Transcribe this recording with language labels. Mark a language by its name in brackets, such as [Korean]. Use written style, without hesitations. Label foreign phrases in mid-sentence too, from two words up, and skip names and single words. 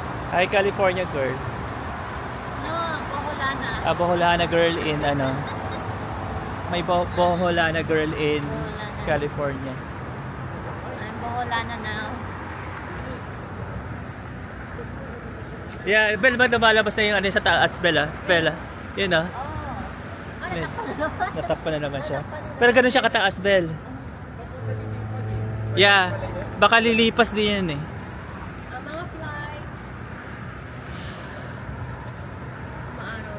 [English] Hi, California girl. No, Boholana. Boholana girl in ano. May Boholana girl in Boholana. California. I'm Boholana now. Yeah, [Filipino] Bel, ba lumalabas na yung ano sa taas, Bella? Bella. Yun ah. Oh. Ay, natakpan na naman. Natakpan na naman siya. Natakpan na naman. Pero ganun siya kataas, Bel. Yeah. Baka lilipas din yan eh. Mga flights. Maaraw.